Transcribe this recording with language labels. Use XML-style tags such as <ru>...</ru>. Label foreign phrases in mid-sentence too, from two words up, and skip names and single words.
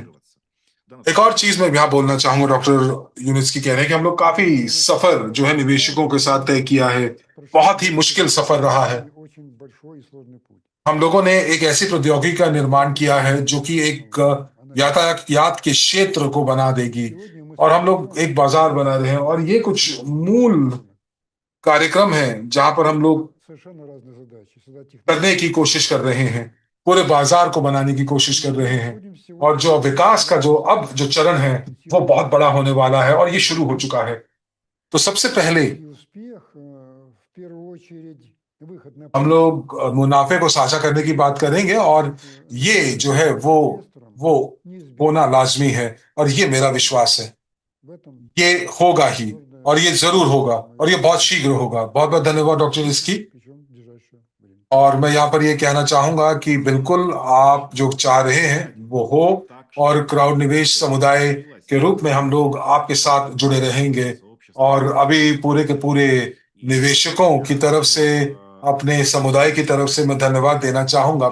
<hi>एक और चीज मैं यहाँ बोलना चाहूंगा, डॉक्टर यूनिट्स्की कह रहे हैं कि हम लोग काफी सफर जो है निवेशकों के साथ तय किया है, बहुत ही मुश्किल सफर रहा है। हम लोगों ने एक ऐसी प्रौद्योगिकी का निर्माण किया है जो कि एक यातायात के क्षेत्र को बना देगी</hi> <ru>Сегодня мы</ru> <hi>और हम लोग एक बाजार बना रहे हैं और ये कुछ मूल कार्यक्रम है जहां पर हम लोग</hi> <ru>совершенно разные задачи. Создать</ru> <hi>करने की कोशिश कर रहे हैं, पूरे बाजार को बनाने की कोशिश कर रहे हैं और जो विकास का जो चरण है वो बहुत बड़ा होने वाला है और ये शुरू हो चुका है। तो सबसे पहले</hi> <ru>И успех, в первую очередь, выход на</ru> <hi>हम लोग मुनाफे को साझा करने की बात करेंगे और ये जो है वो होना लाजमी है और ये मेरा विश्वास है,</hi> <ru>в этом</ru> <hi>ये होगा ही और ये जरूर होगा और ये बहुत शीघ्र होगा। बहुत बहुत धन्यवाद डॉक्टर इसकी।</hi> <ru>причем в ближайшее время.</ru> <hi>और मैं यहाँ पर ये कहना चाहूंगा कि बिल्कुल आप जो चाह रहे हैं वो हो और क्राउड निवेश समुदाय के रूप में हम लोग आपके साथ जुड़े रहेंगे और अभी पूरे के पूरे निवेशकों की तरफ से, अपने समुदाय की तरफ से मैं धन्यवाद देना चाहूंगा।</hi>